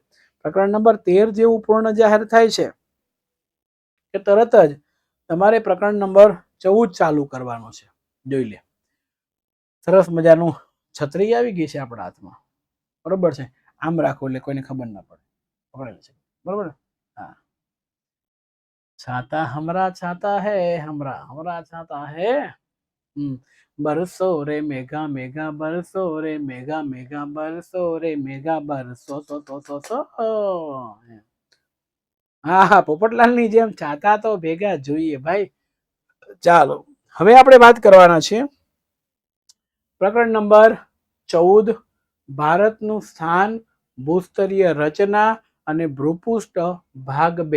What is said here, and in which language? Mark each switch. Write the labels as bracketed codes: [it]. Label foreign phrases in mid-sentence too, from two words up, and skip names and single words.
[gu] પ્રકરણ નંબર 13 જેવું પૂર્ણ જાહેર થાય છે કે તરત જ તમારે પ્રકરણ નંબર 14 ચાલુ કરવાનો છે. જોઈ લે, સરસ મજાનું છત્રી આવી ગઈ છે આપણા હાથમાં, બરોબર છે. આમ રાખો એટલે કોઈને ખબર ના પડે, પકડેલ છે, બરોબર. હા, [hi] छाता हमरा छाता है, हमरा हमरा छाता है, बरसो रे मेघा मेघा बरसो रे मेघा मेघा बरसो रे मेघा बरसो સો. [gu] હા હા, પોપટલાલ ની જેમ છાતા તો ભેગા જોઈએ ભાઈ. ચાલો હવે આપણે વાત કરવાના છીએ પ્રકરણ નંબર 14, ભારતનું સ્થાન, ભૂસ્તરીય રચના અને ભૂપૃષ્ઠ ભાગ 2.